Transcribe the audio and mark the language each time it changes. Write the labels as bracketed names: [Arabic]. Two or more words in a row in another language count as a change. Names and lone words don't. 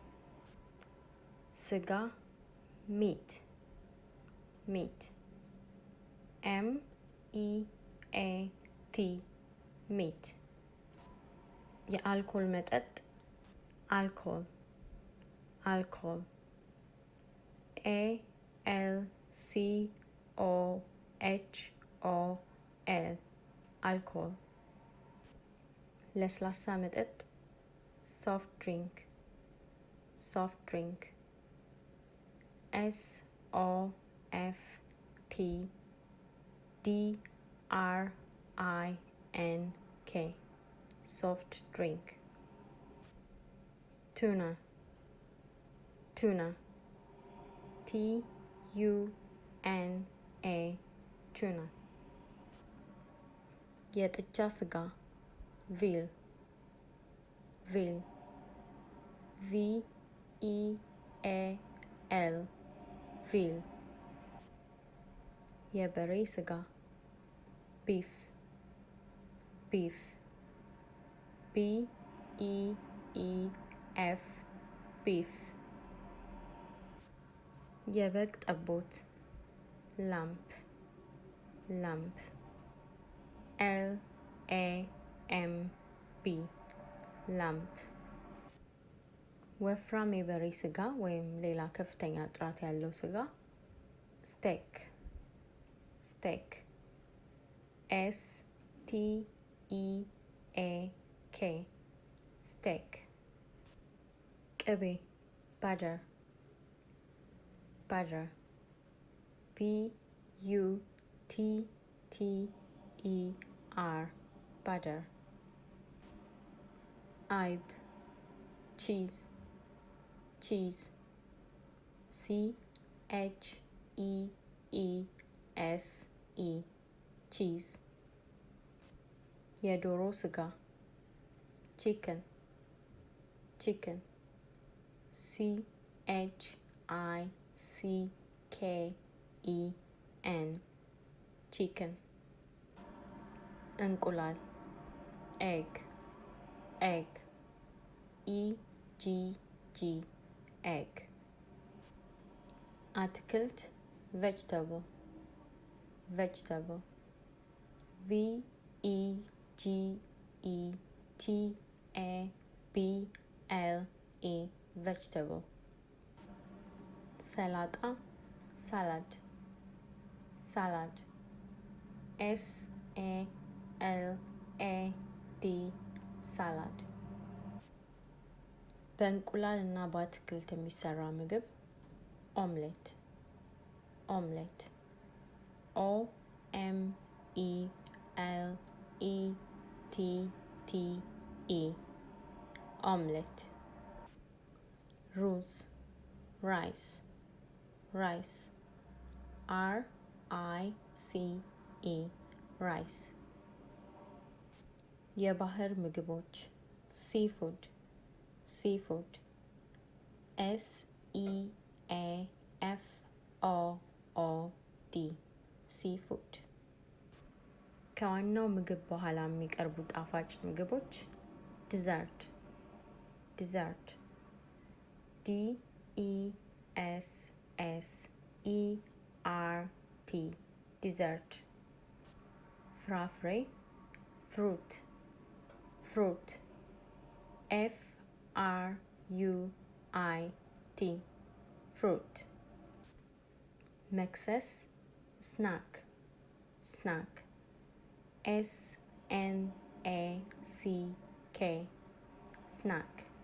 [English] ስጋ meat meat m e a t meat [Amharic] የአልኮል መጠጥ [English] alcohol alcohol a l c o h o l alcohol [Amharic] ለስላሳ መጠጥ [English] soft drink soft drink s o f t d r i n k soft drink tuna tuna t u n a tuna [Amharic] የጥጃ ስጋ [English] veal veal v e a l veal [Amharic] የበሬ ስጋ [English] beef beef b e e f beef [Amharic] የበግ ጠቦት [English] lamb lamb l a m b lamb [Amharic] ወፍራም የበሬ ስጋ ወይም ሌላ ከፍተኛ ጥራት ያለው ስጋ [English] steak steak s t e a k steak ቅቤ butter butter b u t t e r butter አይብ cheese cheese c h e e s e cheese [Amharic] የዶሮ ስጋ [English] chicken chicken c h i c k e n chicken እንቁላል egg egg e g g egg አትክልት vegetable vegetable v e g e t a b l e vegetable ሰላጣ salad salad s a l a d salad [Amharic] በእንቁላል እና በአትክልት የሚሰራ ምግብ [English] omelette omelette o m e l e t t e omelette ሩዝ rice rice r i c e rice [Amharic] የባህር ምግቦች [English] seafood seafood s e a f o o d seafood [Amharic] ከዋናው ምግብ በኋላ የሚቀርቡ ጣፋጭ ምግቦች [English] dessert dessert d e s s e r t dessert ፍራፍሬ fruit fruit f r u i t fruit መክሰስ snack snack s n a c snack